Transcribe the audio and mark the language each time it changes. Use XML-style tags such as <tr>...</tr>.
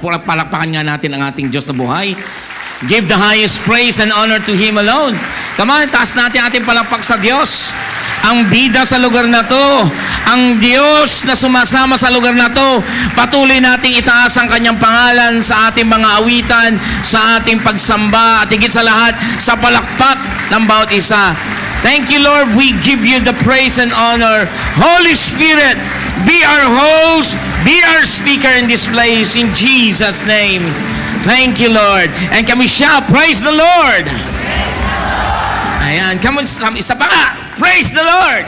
<tl>Palakpakan nga natin ang ating Diyos na buhay.</tl> <en>Give the highest praise and honor to Him alone. Come on,</en> <tl>taas natin ating palakpak sa Diyos. Ang bida sa lugar na to, ang Diyos na sumasama sa lugar na to, patuloy nating itaas ang Kanyang pangalan sa ating mga awitan, sa ating pagsamba, at higit sa lahat, sa palakpak ng bawat isa.</tl> <en>Thank you, Lord. We give you the praise and honor. Holy Spirit, be our host, be our speaker in this place, in Jesus' name. Thank you, Lord. And can we shout, praise the Lord? Praise the Lord.</en> <tl>Ayan,</tl> <en>come on,</en> <tl>isa pa nga.</tl> <en>Praise the Lord.</en>